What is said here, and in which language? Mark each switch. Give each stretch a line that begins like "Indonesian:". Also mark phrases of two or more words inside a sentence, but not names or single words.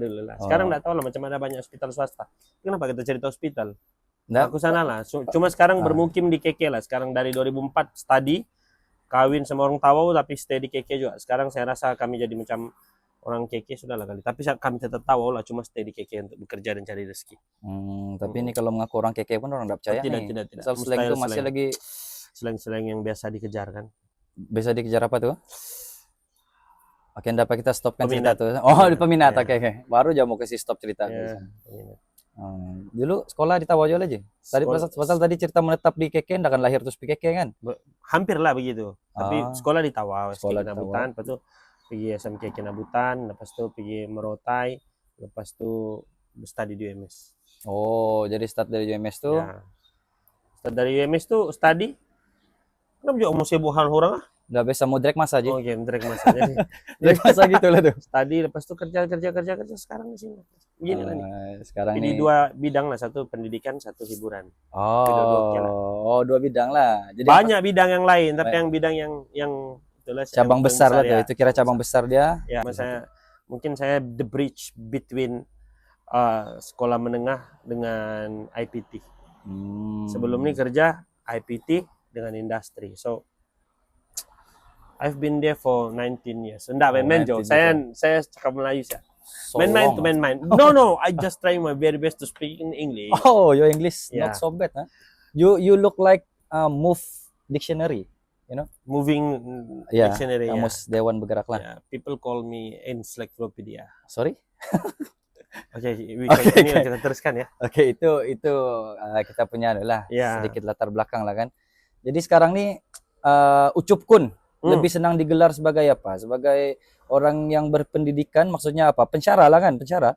Malay: Sekarang enggak tahu lah macam ada banyak hospital swasta. Kenapa kita cerita hospital? Nggak. Aku sana lah. Cuma sekarang bermukim di KK lah. Sekarang dari 2004 study, kawin sama orang Tawau tapi stay di KK juga. Sekarang saya rasa kami jadi macam orang KK sudah lah kali. Tapi kami tetap Tawau lah, cuma stay di KK untuk bekerja dan cari rezeki. Tapi ini kalau mengaku orang KK pun orang enggak percaya Tidak. Asal slang itu masih lagi slang yang biasa dikejar kan. Bisa dikejar apa tuh? Oke, dapat kita stopkan Peminat. cerita tuh. Oh, di peminat. Ya. Oke. Baru aja mau kasih stop cerita. Ya, Dulu sekolah di Tawau aja. Tadi pasal tadi cerita menetap di KK, enggak akan lahir terus di KK kan? hampir lah begitu. Tapi sekolah di Tawau, sekolah di Kinabutan, lepas tu pergi SMK Kinabutan, lepas tu pergi Merotai, lepas tu study di UMS. Oh, jadi start dari UMS tuh. Ya. Start dari UMS tu study. Kenapa juga mau sibuk hal orang ah? Udah bisa mau drag masa aja. Oh, game drag masa jadi. Drag masa gitu lah tuh. Study lepas tu kerja sekarang di sini. Begini lah nih. Sekarang Jadi ini dua bidang lah, satu pendidikan, satu hiburan. Dua bidang lah. Jadi banyak bidang yang lain, tapi yang bidang yang itulah cabang besar lah tuh. ya. Itu kira cabang besar dia. Ya, mungkin saya
English: the bridge between
Malay: sekolah menengah dengan IPT. Sebelum ini kerja IPT dengan industri.
English: So I've been there for 19 years.
Malay: Enggak, main-main Jo. Saya cakap Melayu sih. Main-main to main-main.
English: No, I just try my very best to speak in English. Oh, your English Yeah. not so bad, huh? You look like Move Dictionary, you know? Moving Yeah, dictionary.
Malay: Kamus Dewan Bergerak lah.
English: Yeah. People call me encyclopedia. Sorry?
Malay: Oke, kita teruskan ya. Oke, itu kita punya adalah
English: Yeah.
Malay: sedikit latar belakang lah kan. Jadi sekarang nih Ucup Kun lebih senang digelar sebagai apa? Sebagai orang yang berpendidikan, maksudnya apa? Pensyara lah kan, pensyara.